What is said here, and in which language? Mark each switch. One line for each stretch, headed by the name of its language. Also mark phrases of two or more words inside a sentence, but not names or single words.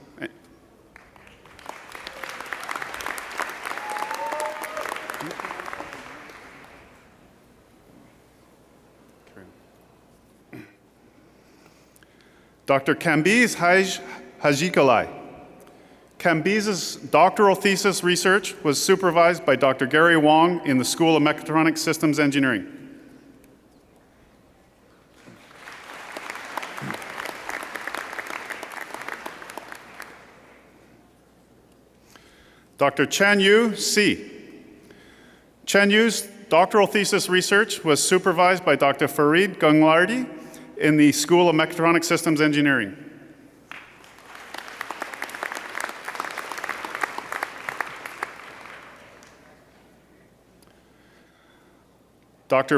English: Dr. Kambiz Haj Hajikalai. Kambiz's doctoral thesis research was supervised by Dr. Gary Wong in the School of Mechatronic Systems Engineering. Dr. Chen Yu Si. Chen Yu's doctoral thesis research was supervised by Dr. Farid Ganglardi in the School of Mechatronic Systems Engineering. Dr.